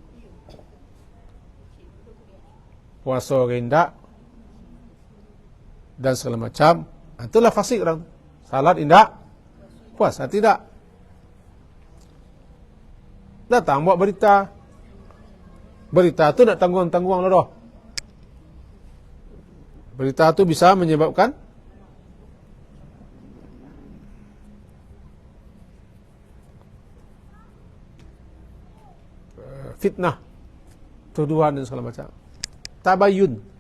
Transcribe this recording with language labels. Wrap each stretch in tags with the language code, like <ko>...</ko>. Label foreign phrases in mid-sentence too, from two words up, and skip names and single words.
<id>Puasa rendak dan segala macam, itulah fasik orang.</id> <min>Salat indak, puasa tidak.</min> <id>Datang buat berita.</id> <min>Berita tu nak tangguang-tangguang lah dah.</min> <id>Berita itu bisa menyebabkan fitnah, tuduhan dan segala macam. Tabayun.</id>